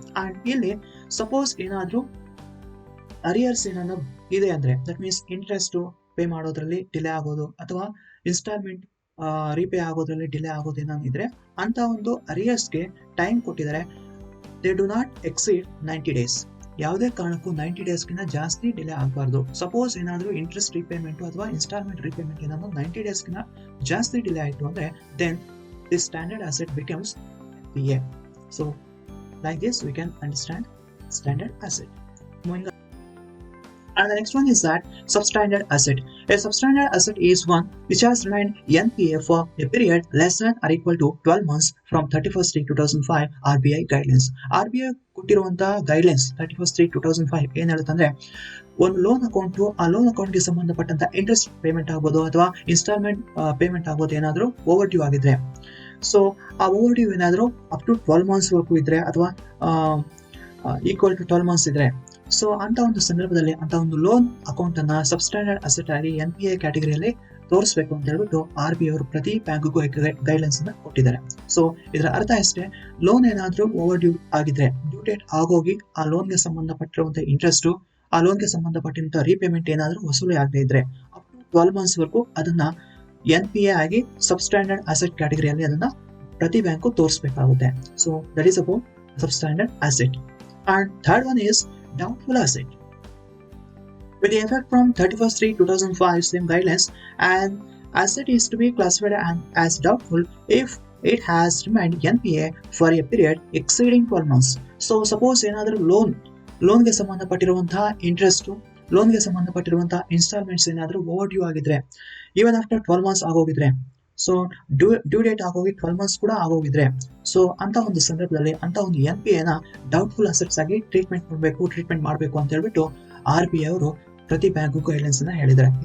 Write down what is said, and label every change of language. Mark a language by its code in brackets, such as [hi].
[kn] And ಇಲ್ಲಿ suppose ಏನಾದ್ರೂ arrears ಏನಾದ್ರು ಇದೆ ಅಂದ್ರೆ, ದಟ್ ಮೀನ್ಸ್ ಇಂಟ್ರೆಸ್ಟ್ ಪೇ ಮಾಡೋದ್ರಲ್ಲಿ ಡಿಲೇ ಆಗೋದು ಅಥವಾ ಇನ್ಸ್ಟಾಲ್ಮೆಂಟ್ ರೀಪೇ ಆಗೋದ್ರಲ್ಲಿ ಡಿಲೇ ಆಗೋದು ಏನಾದ್ರು ಇದ್ರೆ, ಅಂತ ಒಂದು ಅರಿಯರ್ಸ್ಗೆ ಟೈಮ್ ಕೊಟ್ಟಿದ್ದಾರೆ. [en] They do not exceed 90 days. [kn] ಯಾವುದೇ ಕಾರಣಕ್ಕೂ 90 daysಗಿಂತ ಜಾಸ್ತಿ ಡಿಲೇ ಆಗಬಾರ್ದು. ಸಪೋಸ್ ಏನಾದರೂ ಇಂಟ್ರೆಸ್ಟ್ ರೀಪೇಮೆಂಟ್ ಅಥವಾ ಇನ್ಸ್ಟಾಲ್ಮೆಂಟ್ ರೀಪೇಮೆಂಟ್ ಏನಾದ್ರು 90 daysಗಿಂತ ಜಾಸ್ತಿ ಡಿಲೇ ಆಯಿತು ಅಂದ್ರೆ [en] Then this standard asset becomes NPA. So like this we can understand standard asset. Moving on. And the next one is that substandard asset. A substandard asset is one which has remained NPA for a period less than or equal to 12 months from 31/3/2005 RBI guidelines. [kn] RBI ಕೊಟ್ಟಿರುವಂತ guidelines 31/3/2005 ಏನ್ ಹೇಳುತ್ತಂದ್ರೆ, ಒಂದು loan account, ಆ loan ಅಕೌಂಟ್ಗೆ ಸಂಬಂಧಪಟ್ಟಂತ interest payment ಆಗ್ಬೋದು ಅಥವಾ instalment payment ಆಗ್ಬೋದು ಏನಾದರೂ over due ಆಗಿದ್ರೆ, ಸೊ ಆ ಓವರ್ ಡ್ಯೂ ಏನಾದರೂ ಅಪ್ ಟು 12 months ವರೆಗೂ ಇದ್ರೆ ಅಥವಾ ಈಕ್ವಲ್ ಟು 12 months ಇದ್ರೆ, ಸೊ ಅಂತ ಒಂದು ಸಂದರ್ಭದಲ್ಲಿ ಅಂತ ಒಂದು ಲೋನ್ ಅಕೌಂಟ್ ಅನ್ನ ಸಬ್ಸ್ಟ್ಯಾಂಡರ್ಡ್ ಅಸೆಟ್ ಆಗಿ NPA ಕ್ಯಾಟಗರಿಯಲ್ಲಿ ತೋರಿಸಬೇಕು ಅಂತ ಹೇಳ್ಬಿಟ್ಟು RBI ಅವರು ಪ್ರತಿ ಬ್ಯಾಂಕ್ಗೂ ಗೈಡ್ಲೈನ್ಸ್ ಅನ್ನ ಕೊಟ್ಟಿದ್ದಾರೆ. ಸೊ ಇದರ ಅರ್ಥ ಅಷ್ಟೇ, ಲೋನ್ ಏನಾದ್ರೂ ಓವರ್ ಡ್ಯೂ ಆಗಿದ್ರೆ, ಡ್ಯೂ ಡೇಟ್ ಆಗೋಗಿ ಆ ಲೋನ್ಗೆ ಸಂಬಂಧಪಟ್ಟಿರುವಂತಹ ಇಂಟ್ರೆಸ್ಟ್, ಆ ಲೋನ್ಗೆ ಸಂಬಂಧಪಟ್ಟಂತ ರೀಪೇಮೆಂಟ್ ಏನಾದ್ರೂ ವಸೂಲಿ ಆಗದೆ ಇದ್ರೆ ಅಪ್ ಟು 12 months ವರೆಗೂ ಅದನ್ನ NPA ಆಗಿ ಸಬ್ಸ್ಟ್ಯಾಂಡರ್ಡ್ ಅಸೆಟ್ ಕ್ಯಾಟಗರಿಯಲ್ಲಿ ಅದನ್ನ ಪ್ರತಿ bank ತೋರಿಸಬೇಕಾಗುತ್ತೆ. [en] So that is about substandard asset. And third one is doubtful asset. With the effect from 31/3/2005 same guidelines, an asset is to be classified as doubtful if it has remained NPA for a period exceeding 12 months. [kn] So suppose ಏನಾದರೂ ಲೋನ್ಗೆ ಸಂಬಂಧಪಟ್ಟಿರುವಂತಹ interest, ಲೋನ್ಗೆ ಸಂಬಂಧಪಟ್ಟಿರುವಂತಹ instalments ಏನಾದರೂ over due ಆಗಿದ್ರೆ, even after 12 months ಆಗೋಗಿದ್ರೆ, so due date ಆಗೋಗಿ 12 months ಕೂಡ ಆಗೋಗಿದ್ರೆ, so ಅಂತ ಒಂದು ಸಂದರ್ಭದಲ್ಲಿ ಅಂತ ಒಂದು NPA ನ ಡೌಟ್ಫುಲ್ ಅಸೆಟ್ಸ್ ಆಗಿ ಟ್ರೀಟ್ಮೆಂಟ್ ಮಾಡಬೇಕು ಅಂತ ಹೇಳ್ಬಿಟ್ಟು RBI ಅವರು ಪ್ರತಿ ಬ್ಯಾಂಕ್ಗೂ ಗೈಡ್ಲೈನ್ಸ್ ಅನ್ನ ಹೇಳಿದ್ದಾರೆ.